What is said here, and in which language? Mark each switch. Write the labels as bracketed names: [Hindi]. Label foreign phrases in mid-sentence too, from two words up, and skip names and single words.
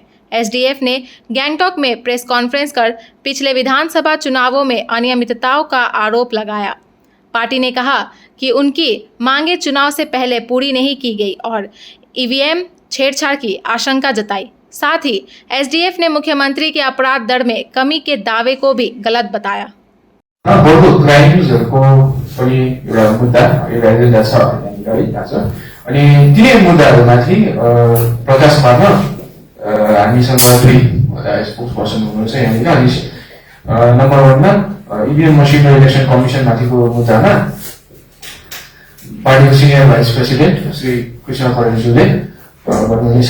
[Hindi] एसडीएफ ने गैंगटॉक में [English] press conference [Hindi] कर पिछले विधानसभा चुनावों में अनियमितताओं का आरोप लगाया। पार्टी ने कहा कि उनकी मांगे चुनाव से पहले पूरी नहीं की गई और ईवीएम छेड़छाड़ की आशंका जताई। साथ ही एसडीएफ ने मुख्यमंत्री के अपराध दर में कमी के दावे को भी गलत बताया। [Nepali] बढ्दो क्राइम्सहरुको पनि एउटा मुद्दा एउटा एजेन्डा छ हैन छ अनि तिनै मुद्दाहरुमाथि प्रकाश पार्न हामीसँग दुई [English] spokesperson [Nepali] हुनुहुन्छ यहाँनिर। अनि नम्बर 1 मा [English] EVM machine [Nepali] र [English] election commission [Nepali] माथिको मुद्दामा पार्टीको [English] senior vice president [Nepali] श्री कृष्ण खरेलज्यूले गर्नुहुनेछ।